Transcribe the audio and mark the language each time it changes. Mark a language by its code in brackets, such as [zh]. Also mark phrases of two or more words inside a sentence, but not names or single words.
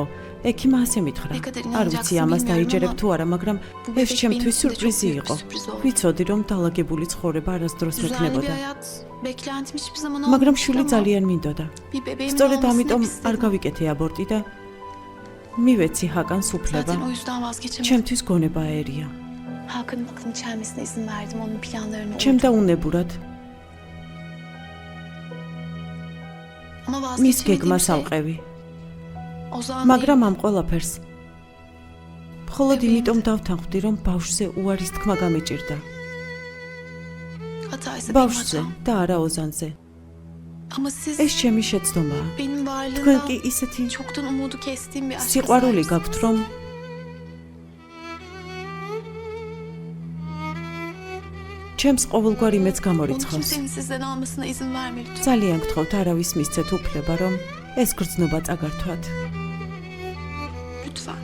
[ka] ექიმა ასე მითხრა. არ ვიცი ამას დაიჯერებ თუ არა, მაგრამ ეს ჩემთვის სიურპრიზი იყო. ვიცოდი რომ დალაგებული ცხოვრება არასდროს [tr] Düzenli bir [ka] მექნებოდა. [tr] hayat beklentim hiçbir zaman [ka] მაგრამ [tr] olmamıştı [ka] შვილი [tr] ama [ka] ძალიან მინდოდა. [tr] bir bebeğimin [ka] სწორედ [tr] olmasını [ka] ამიტომ [tr] hep [ka] არ [tr] istedim. [ka] გავიკეთე აბორტი და მივეცი ჰაკანს უფლება. [tr] Zaten o yüzden vazgeçemedim. [ka] ჩემთვის გონება ერია. [tr] Hakan'ın aklını çelmesine izin verdim. Onun planlarını [ka] ჩემ დაუნებურად [tr] Ama [ka] მის [tr] vazgeçemediğim [ka] გეგმას [tr] şey [ka] ავყევი. [tr] Ozan [ka] მაგრამ ამ ყველაფერს მხოლოდ იმიტომ დავთანხმდი, რომ ბავშვზე უარის თქმა გამეჭირდა. [tr] hataysa benim [ka] ბავშვზე [tr] hatam. [ka] და არა ოზანზე. [tr] Ama siz [ka] ეს ჩემი შეცდომაა. [tr] benim [ka] თქვენ კი [tr] varlığımdan [ka] ისეთი [tr] çoktan umudu kestiğim bir aşka [ka] სიყვარული [tr] sahipsiniz. [ka] გაქვთ, რომ ჩემს ყოველგვარ იმედს [tr] Onu [ka] გამორიცხავს. [tr] kimsenin sizden almasına izin verme lütfen. [ka] ძალიან გთხოვთ, არავის მისცეთ უფლება, რომ ეს გრძნობა წაგართვათ. [tr] Lütfen.